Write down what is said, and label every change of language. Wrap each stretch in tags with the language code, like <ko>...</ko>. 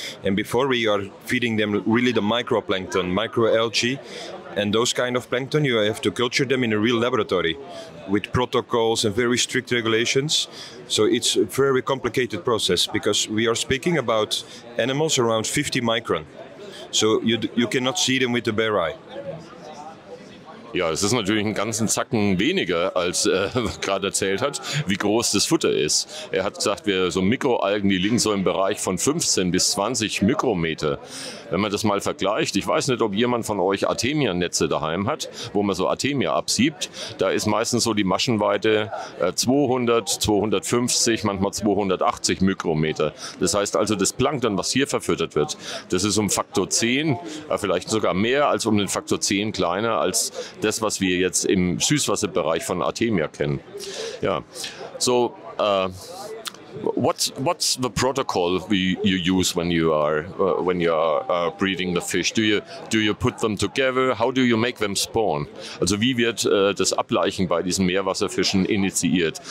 <en>And before we are feeding them really the microplankton, microalgae, and those kind of plankton, you have to culture them in a real laboratory with protocols and very strict regulations. So it's a very complicated process because we are speaking about animals around 50 micron. So you cannot see them with the bare eye.</en> <de>Ja, es ist natürlich einen ganzen Zacken weniger, als er gerade erzählt hat, wie groß das Futter ist. Er hat gesagt, so Mikroalgen, die liegen so im Bereich von 15 bis 20 Mikrometer. Wenn man das mal vergleicht, ich weiß nicht, ob jemand von euch Artemia-Netze daheim hat, wo man so Artemia absiebt. Da ist meistens so die Maschenweite 200, 250, manchmal 280 Mikrometer. Das heißt also, das Plankton, was hier verfüttert wird, das ist um Faktor 10, vielleicht sogar mehr als um den Faktor 10 kleiner als das, was wir jetzt im Süßwasserbereich von Artemia kennen.</de> <en>Ja, so what's the protocol you use when you are breeding the fish? Do you put them together? How do you make them spawn?</en> <de>Also wie wird das Ableichen bei diesen Meerwasserfischen initiiert?</de>